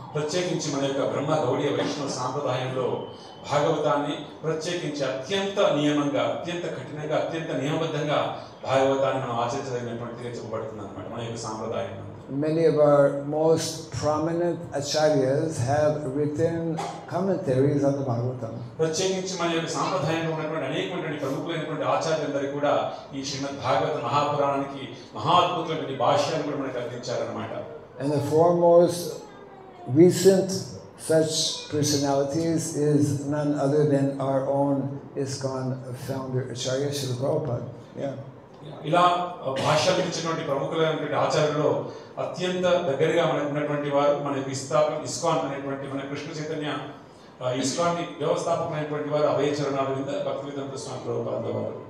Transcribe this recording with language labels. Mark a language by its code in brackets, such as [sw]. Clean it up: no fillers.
[te] ప్రత్యేకించి మన యొక్క బ్రహ్మ గౌడీయ వైష్ణవ సాంప్రదాయంలో భాగవతాన్ని ప్రత్యేకించి అత్యంత నియమంగా, అత్యంత కఠినంగా, అత్యంత నియమబద్ధంగా భాగవతాన్ని మనం ఆచరించదగినటువంటిదిగా చెప్పబడుతుంది అన్నమాట మన యొక్క సాంప్రదాయం. [en] Many of our most prominent acharyas have written commentaries on the Bhagavatam. [te] ప్రత్యేకించి మన యొక్క సాంప్రదాయంలో ఉన్నటువంటి అనేకమైనటువంటి ప్రముఖులైనటువంటి ఆచార్యులందరూ కూడా ఈ శ్రీమద్ భాగవత మహాపురాణానికి మహా అద్భుతమైనటువంటి భాష్యాన్ని కూడా మనకు అందించారన్నమాట. [en] And the foremost recent such personalities is none other than our own ISKCON founder Acharya Srila Prabhupada. Yeah. [te] ఇలా భాష్యాలు ఇచ్చినటువంటి ప్రముఖులైనటువంటి ఆచార్యుల్లో అత్యంత దగ్గరగా మనకు ఉన్నటువంటి వారు మనకి ఇస్కాన్ అనేటువంటి మన కృష్ణ చైతన్య ఇస్కాన్ వ్యవస్థాపకమైనటువంటి వారు అభయ చరణారవింద భక్తివేదాంత స్వామి ప్రభుపాద వారు.